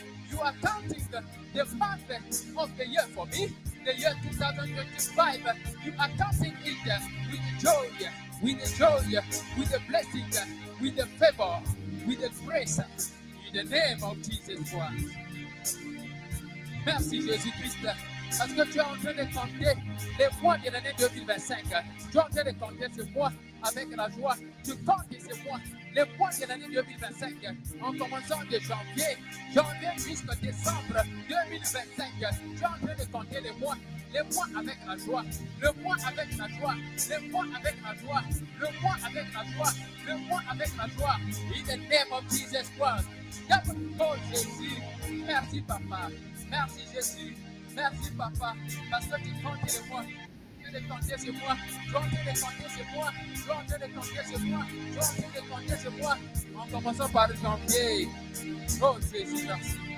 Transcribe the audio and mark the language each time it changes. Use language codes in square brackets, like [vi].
[en] You are counting the month of the year for me. The year 2025. You are counting it with the joy, with the joy, with the blessing, with the favor, with the grace. In the name of Jesus Christ. [fr] Merci Jésus-Christ. Parce que tu es en train de compter les mois de l'année 2025. Tu es en train de compter ce mois avec la joie. Tu comptes ces mois, les mois de l'année 2025. En commençant de janvier jusqu'à décembre 2025. Tu es en train de compter les mois avec la joie. Le mois avec la joie. Le mois avec la joie. Le mois avec la joie. Le mois avec la joie. [en] In the name of Jesus Christ. [fr] Oh Jésus. Merci Papa. Merci Jésus. Merci Papa, parce que tu comptes les mois. Tu es en train de compter ce mois. Tu es en train de compter ce mois. Tu es en train de compter ce mois. Tu es en train de compter ce mois. En commençant par janvier. Oh Jésus, merci.